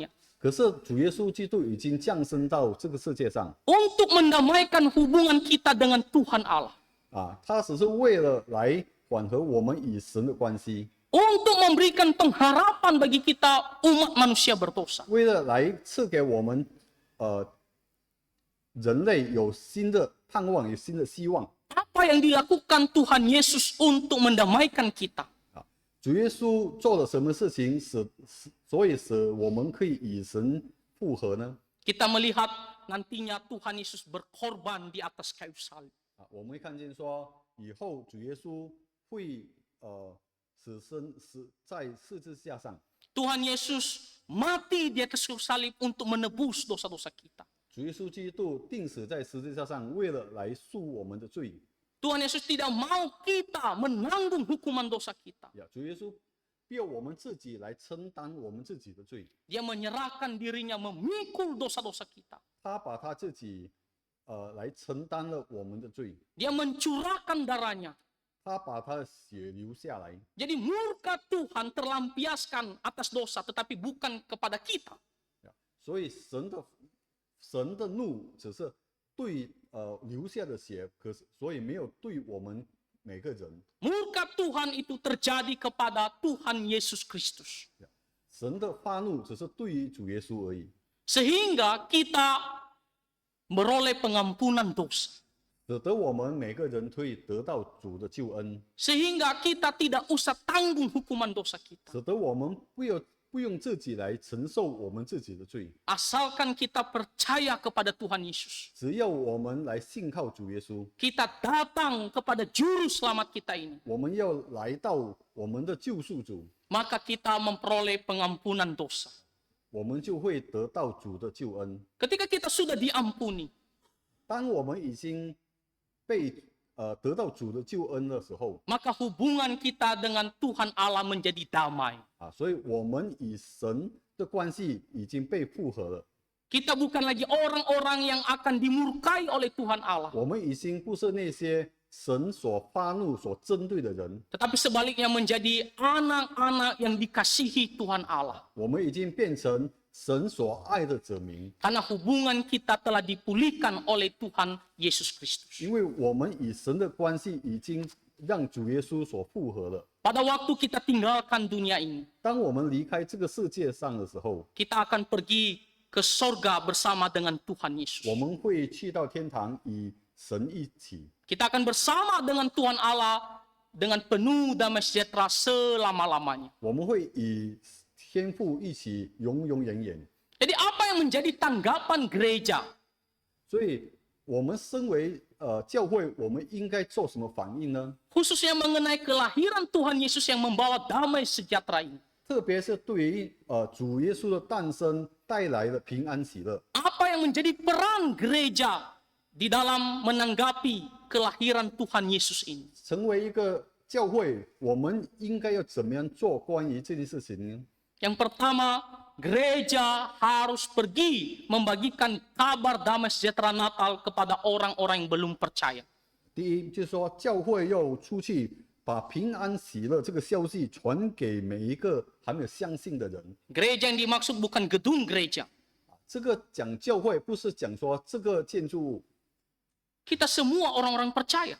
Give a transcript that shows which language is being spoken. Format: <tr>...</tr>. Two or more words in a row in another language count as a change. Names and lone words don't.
<zh>可是主耶稣基督已经降生到这个世界上</zh> <id>untuk mendamaikan hubungan kita dengan Tuhan Allah.</id> <zh>他只是为了来缓和我们与神的关系，</zh> <id>Untuk memberikan pengharapan bagi kita umat manusia berdosa.</id> <zh>为了来赐给我们人类有新的盼望，有新的希望。</zh> <id>Apa apa yang dilakukan Tuhan Yesus untuk mendamaikan kita.</id> <zh>主耶稣做了什么事情所以使我们可以与神复合呢？</zh> <id>Kita melihat nantinya Tuhan Yesus berkorban di atas kayu salib.</id> <zh>我们会看见说，以后主耶稣会死在十字架上，</zh> <id>Tuhan Yesus mati di atas kayu salib untuk menebus dosa-dosa kita.</id> <zh>主耶稣基督钉死在十字架上，为了来赎我们的罪。</zh> <id>Tuhan Yesus tidak mau kita menanggung hukuman dosa kita.</id> <zh>主耶稣不要我们自己来承担我们自己的罪，</zh> <id>Dia menyerahkan dirinya memikul dosa-dosa kita.</id> <zh>他把他自己来承担了我们的罪，</zh> <id>Dia mencurahkan darahnya.</id> <zh>他把他的血流下来。</zh> <id>Jadi murka Tuhan terlampiaskan atas dosa, tetapi bukan kepada kita.</id> <zh>所以神的怒只是对流下的血，可是所以没有对我们每个人。</zh> <id>Murka Tuhan itu terjadi kepada Tuhan Yesus Kristus.</id> <zh>神的发怒只是对于主耶稣而已，</zh> <id>Sehingga kita beroleh pengampunan dosa.</id> <zh>使得我们每个人可以得到主的救恩，</zh> <id>Sehingga kita tidak usah tanggung hukuman dosa kita.</id> <zh>使得我们不用自己来承受我们自己的罪，</zh> <id>Asalkan kita percaya kepada Tuhan Yesus.</id> <zh>只要我们来信靠主耶稣，</zh> <id>Kita datang kepada juru selamat kita ini.</id> <zh>我们要来到我们的救赎主，</zh> <id>Maka kita memperoleh pengampunan dosa.</id> <zh>我们就会得到主的救恩。</zh> <id>Ketika kita sudah diampuni,</id> <zh>当我们已经被得到主的救恩的时候，</zh> <id>maka hubungan kita dengan Tuhan Allah menjadi damai.</id> <zh>所以我们与神的关系已经被复合了。</zh> <id>Kita bukan lagi orang-orang yang akan dimurkai oleh Tuhan Allah.</id> <zh>我们已经不是那些神所发怒、所针对的人，</zh> <id>Tetapi sebaliknya menjadi anak-anak yang dikasihi Tuhan Allah.</id> <zh>我们已经变成神所爱的子民，</zh> <id>Karena hubungan kita telah dipulihkan oleh Tuhan Yesus Kristus.</id> <zh>因为我们与神的关系已经让主耶稣所复合了。</zh> <id>Pada waktu kita tinggalkan dunia ini,</id> <zh>当我们离开这个世界上的时候，</zh> <id>kita akan pergi ke sorga bersama dengan Tuhan Yesus.</id> <zh>我们会去到天堂与神一起，</zh> <id>Kita akan bersama dengan Tuhan Allah dengan penuh damai sejahtera selama-lamanya.</id> <zh>我们会与天父一起永永远远。</zh> <id>Jadi apa yang menjadi tanggapan gereja?</id> <zh>所以，我们身为教会，我们应该做什么反应呢？</zh> <id>Khususnya mengenai kelahiran Tuhan Yesus yang membawa damai sejahtera ini.</id> <zh>特别是对于主耶稣的诞生带来的平安喜乐，</zh> <id>Apa yang menjadi peran gereja di dalam menanggapi kelahiran Tuhan Yesus ini?</id> <zh>成为一个教会，我们应该要怎么样做关于这件事情呢？</zh> <id>Yang pertama, gereja harus pergi membagikan kabar damai sejahtera Natal kepada orang-orang yang belum percaya.</id> <zh>第一，就是说教会要出去把平安喜乐这个消息传给每一个还没有相信的人。</zh> <id>Gereja yang dimaksud bukan gedung gereja.</id> <zh>这个讲教会不是讲说这个建筑物</zh> <id>Kita semua orang-orang percaya.</id>